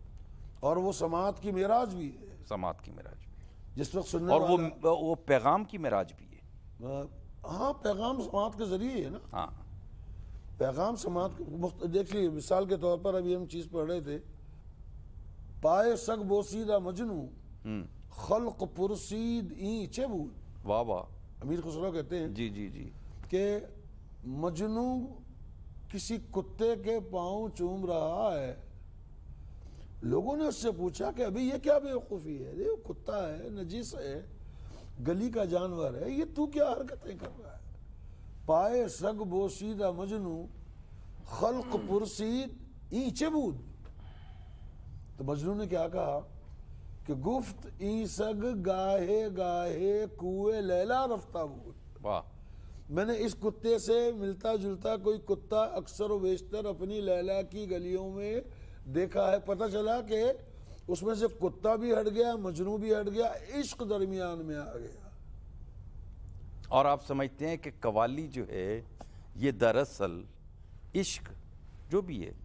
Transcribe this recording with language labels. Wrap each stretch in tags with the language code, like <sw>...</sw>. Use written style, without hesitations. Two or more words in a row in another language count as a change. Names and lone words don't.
<ur>اور وہ سماعت کی معراج بھی ہے. سماعت کی معراج، جس وقت سننے اور والا وہ پیغام کی معراج بھی ہے. ہاں پیغام سماعت کے ذریعے ہے نا. ہاں پیغام سماعت دیکھیے مثال کے طور پر ابھی ہم چیز پڑھ رہے تھے،</ur> <fa>پائے سگ بوسیدہ مجنو خلق پرسید این چه بود.</fa> <ur>واہ واہ. امیر خسرو کہتے ہیں جی جی جی کہ مجنو کسی کتے کے پاؤں چوم رہا ہے. لوگوں نے اس سے پوچھا کہ ابھی یہ کیا بیوقوفی ہے، یہ کتا ہے، نجس ہے، گلی کا جانور ہے، یہ تو کیا حرکتیں کر رہا ہے.</ur> <fa>پائے سگ بوسیدہ مجنو خلق پرسید این چه بود.</fa> <ur>تو مجنو نے کیا کہا کہ</ur> <fa>گفت این سگ گاہے گاہے کوئے لیلا رفتہ بود.</fa> <ur>واہ. میں نے اس کتے سے ملتا جلتا کوئی کتا اکثر و بیشتر اپنی لیلا کی گلیوں میں دیکھا ہے. پتہ چلا کہ اس میں سے کتا بھی ہٹ گیا، مجنو بھی ہٹ گیا، عشق درمیان میں آ گیا. اور آپ سمجھتے ہیں کہ قوالی جو ہے یہ دراصل عشق جو بھی ہے</ur>